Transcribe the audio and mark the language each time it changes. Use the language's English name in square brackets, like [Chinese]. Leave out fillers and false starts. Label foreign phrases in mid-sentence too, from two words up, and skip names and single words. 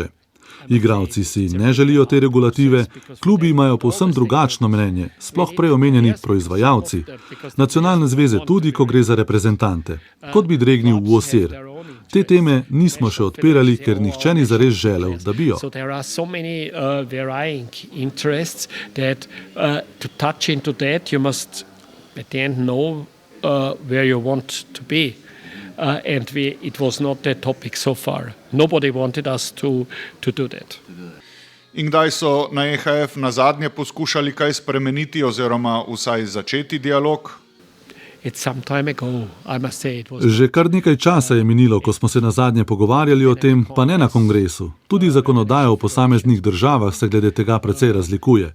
[Slovenian] Igralci si ne želijo te regulative, klubi imajo povsem drugačno mnenje, sploh prej omenjeni proizvajalci. Nacionalne zveze tudi, ko gre za reprezentante. Kot bi dregnil v osir. Te teme nismo še odpirali, ker nihče ni zares želel, da bi jo. [English] So there are so many varying interests that to touch into that you must at the end know where you want to be. And it was not the topic so far. Nobody wanted us to do that. [Slovenian] In kdaj so na EHF na zadnje poskušali kaj spremeniti oziroma vsaj začeti dialog? Že kar nekaj časa je minilo, ko smo se nazadnje pogovarjali o tem, pa ne na kongresu. Tudi zakonodaja v posameznih državah se glede tega precej razlikuje.